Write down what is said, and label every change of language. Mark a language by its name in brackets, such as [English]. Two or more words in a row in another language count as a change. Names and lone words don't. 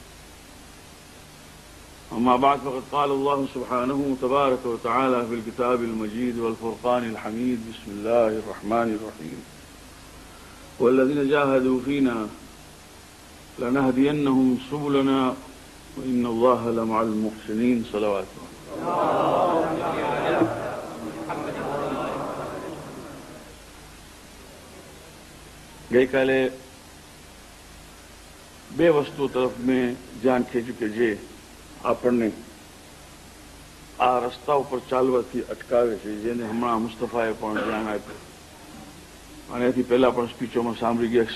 [Arabic] أما بعد، فقد قال الله سبحانه تبارك وتعالى في الكتاب المجيد والفرقان الحميد: بسم الله الرحمن الرحيم. والذين جاهدوا فينا لنهدينهم سبلنا وإن الله لمع المحسنين. [Gujarati] صلوات ગઈકાલે બે વસ્તુ તરફ મેં ધ્યાન ખેંચ્યું કે જે આપણને આ રસ્તા ઉપર ચાલવાથી અટકાવે છે, જેને હમણાં મુસ્તફાએ પણ ધ્યાન આપ્યું અને એથી પહેલા પણ સ્પીચોમાં સાંભળી ગયા.